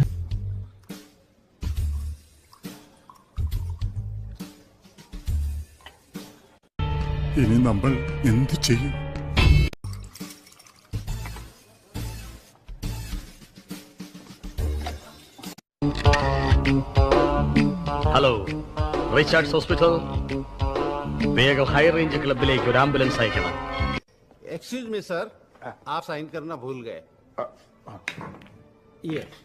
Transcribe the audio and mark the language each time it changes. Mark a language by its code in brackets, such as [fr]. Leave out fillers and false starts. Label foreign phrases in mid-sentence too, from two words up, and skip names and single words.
[ml] ഇനി നമ്മൾ എന്ത് ചെയ്യും? ഹലോ, റിച്ചാർഡ്സ് ഹോസ്പിറ്റൽ. വേഗം ഹൈ റേഞ്ച് ക്ലബിലേക്ക് ഒരു ആംബുലൻസ് അയക്കണം. [en] excuse me sir, [hi] आप साइन करना भूल गए. ये